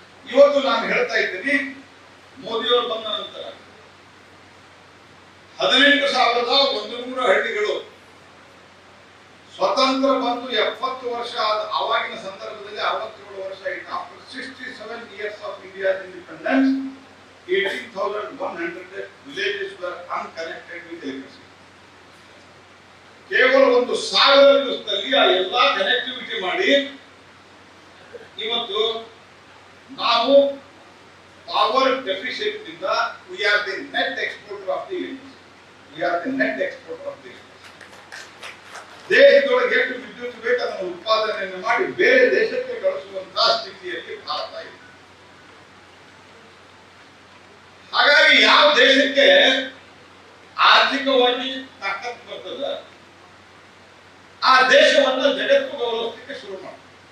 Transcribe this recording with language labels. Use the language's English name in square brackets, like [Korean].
[Kannada] ಇವತ್ತು ನಾನು ಹೇಳ್ತಾ ಇದ್ದೀನಿ, ಮೋದಿಯವರು ಬಂದ ನಂತರ 18,100 ಹಳ್ಳಿಗಳು ಸ್ವತಂತ್ರ ಬಂದು 70 ವರ್ಷ ಆದ ಆವಾಗಿನ ಸಂದರ್ಭದಲ್ಲಿ 67 ವರ್ಷ ಆಯಿತು. [English] After 67 years of India's independence, 18,100 villages were unconnected with electricity. [Kannada] ಕೇವಲ 1,000 ದಿವಸದಲ್ಲಿ ಆ ಎಲ್ಲಾ ಕನೆಕ್ಟಿವಿಟಿ ಮಾಡಿ ಇವತ್ತು ನಾವು ಪವರ್ ಡೆಫಿಸಿಟ್ ನಿಂದ [English] we are the net exporter of the electricity. We are the net exporter of the electricity. [Kannada] ದೇಶದೊಳಗೆ ಎಷ್ಟು ವಿದ್ಯುತ್ ಬೇಕು ಅದನ್ನು ಉತ್ಪಾದನೆಯನ್ನು ಮಾಡಿ ಬೇರೆ ದೇಶಕ್ಕೆ ಕಳಿಸುವಂತಹ ಸ್ಥಿತಿಯಲ್ಲಿ ಭಾರತ ಇದೆ. ಹಾಗಾಗಿ ಯಾವ ದೇಶಕ್ಕೆ ಆರ್ಥಿಕವಾಗಿ ತಾಕತ್ತು ಬರ್ತದ ಆ ದೇಶವನ್ನ ಜಗತ್ತು ಗೌರವಿಸಲಿಕ್ಕೆ ಶುರು ಮಾಡಿ.